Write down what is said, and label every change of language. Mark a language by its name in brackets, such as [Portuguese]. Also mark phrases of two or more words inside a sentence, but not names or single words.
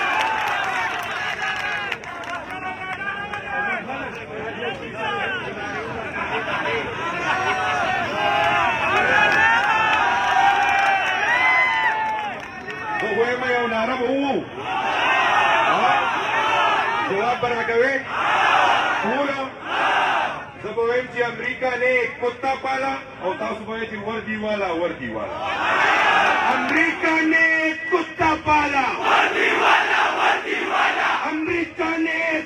[Pashto] وګورئ یو ناره به ووو جواب به راکوئ ټولو زه به وایم چې [Urdu] امریکا نے ایک کتا پالا [Pashto] او تاسو به وایئ [Urdu] چې وردی والا وردی والا امریکا نے ایک کتا پالا وردی والا وردی والا امریکا نے ایک